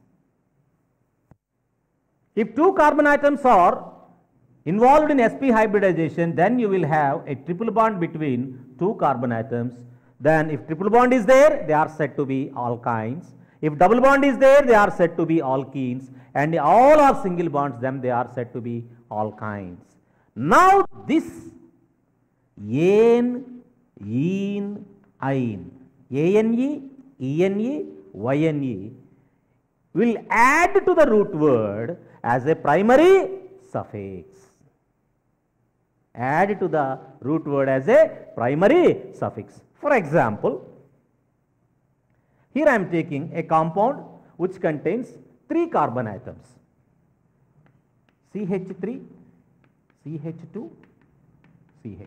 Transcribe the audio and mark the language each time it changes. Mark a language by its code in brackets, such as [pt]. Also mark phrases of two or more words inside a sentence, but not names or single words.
[en] If 2 carbon atoms are involved in sp hybridization, then you will have a triple bond between 2 carbon atoms. Then if triple bond is there, they are said to be alkynes. If double bond is there, they are said to be alkenes. And all are single bonds, then they are said to be alkynes. Now this ane, ene, ine, ane, ene, yne will add to the root word as a primary suffix. Add to the root word as a primary suffix. For example, here I am taking a compound which contains 3 carbon atoms, CH3, CH2, CH3.